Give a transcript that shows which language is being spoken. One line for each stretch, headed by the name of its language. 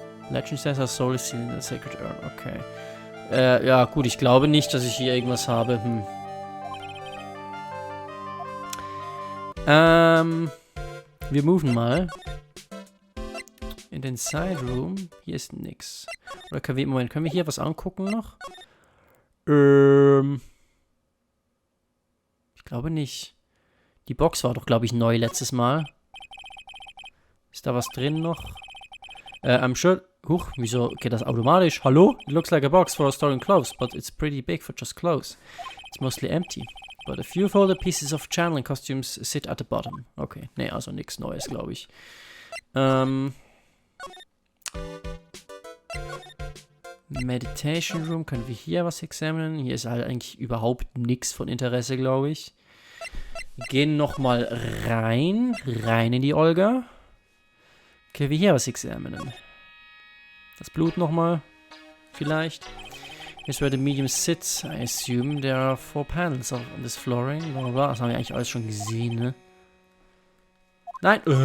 English: Legend says our soul is sealed in the sacred urn. Okay.
German: Ja, gut, ich glaube nicht, dass ich hier irgendwas habe. Wir moven mal. In den Side Room. Hier ist nix. Oder können wir, Moment, können wir hier was angucken noch? Ich glaube nicht. Die Box war doch, glaube ich, neu letztes Mal. Ist da was drin noch?
English: I'm sure...
German: Huch, wieso geht das automatisch? Hallo?
English: It looks like a box for storing clothes, but it's pretty big for just clothes. It's mostly empty. But a few folded pieces of channeling costumes sit at the bottom.
German: Okay, nee, also nichts Neues, glaube ich. Meditation Room, können wir hier was examinen? Hier ist halt eigentlich überhaupt nichts von Interesse, glaube ich. Wir gehen nochmal rein in die Olga. Können wir hier was examinen? Das Blut nochmal, vielleicht.
English: Here's where the medium sits, I assume. There are 4 panels on this flooring. Blablabla.
German: Das haben wir eigentlich alles schon gesehen, ne? Nein!